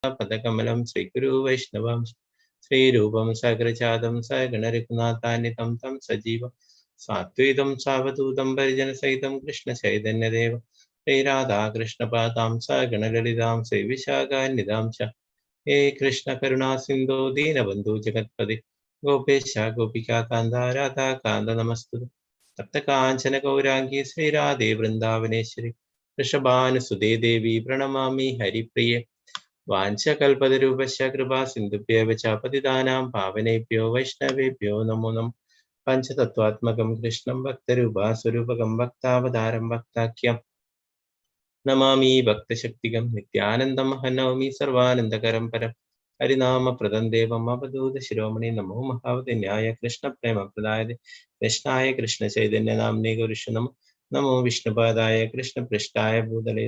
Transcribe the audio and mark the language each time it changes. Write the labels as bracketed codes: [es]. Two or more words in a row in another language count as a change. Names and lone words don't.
[sa] പദകമലം ശ്രീഗുരു വൈഷ്ണവം ശ്രീരൂപം സഗ്രജാതം സഗണരഘുനാഥാന്വിതം തം സജീവം സാത്വികം സാവധൂതം പരിജനസഹിതം കൃഷ്ണ ചൈതന്യദേവ ശ്രീരാധാകൃഷ്ണപാദാം സഗണലളിതാം ശ്രീവിശാഖാന്വിതാം ച ഹേ കൃഷ്ണ കരുണാ സിന്ധോ ദീനബന്ധു ജഗത്പതി ഗോപേശ ഗോപികാകാന്ത രാധാകാന്ത നമസ്തുതേ തപ്തകാഞ്ചന ഗൗരാംഗി ശ്രീരാധേ വൃന്ദാവനേശ്വരി വൃഷഭാനുസുതേ ദേവി പ്രണമാമി ഹരിപ്രിയേ വാഞ്ചകൽപതരൂപശ്ച കൃപാ സിന്ധുഭ്യവ ച പതിതാനാം പാവനേഭ്യോ വൈഷ്ണവേഭ്യോ നമോ നമഃ പഞ്ചതത്വാത്മകം കൃഷ്ണം ഭക്തരൂപാസ്വരൂപകം ഭക്താവതാരം ഭക്താഖ്യം നമാമി ഭക്തശക്തികം നിത്യാനന്ദം ഹനൗമി സർവാനന്ദകരം പരം ഹരിനാമപ്രദം ദേവം അവധൂത ശിരോമണി നമോ മഹാവതന്യായ കൃഷ്ണപ്രേമപ്രദായ കൃഷ്ണായ കൃഷ്ണ ചൈതന്യ നാമ്നേ ഗുരുഷു നമോ വിഷ്ണുപാദായ കൃഷ്ണപൃഷ്ഠായ ഭൂതലേ